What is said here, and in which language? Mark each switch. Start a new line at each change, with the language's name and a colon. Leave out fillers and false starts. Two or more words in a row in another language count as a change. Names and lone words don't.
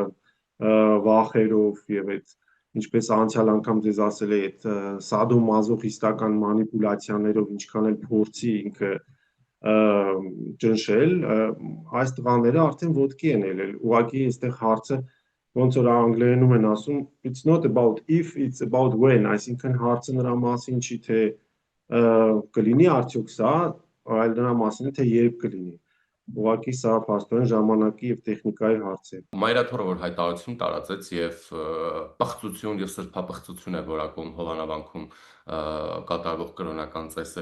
Armenian: վախերով եւ այդ ինչպես անցյալ անգամ ձեզ ասել է այդ սադոմազոխիստական մանիպուլյացիաներով ինչքան էլ փորձի ինքը ճնշել, այս տղաները արդեն ոտքի են ելել, ուղղակի այստեղ հարցը ոնց որ անգլերենում են ասում,
English: it's not about if, it's about when,
Armenian: այսինքն հարցը նրա մասին չի, թե կլինի արդյոք սա, այլ նրա մասին է, թե երբ կլինի։ Ուղղակի սա փաստորեն ժամանակի եւ տեխնիկայի հարց է։ Մայրաթորը որ հայտարարություն տարածեց եւ պղծություն եւ սրբապղծություն է որակում Հովանավանքում կատարվող կրոնական ծեսերը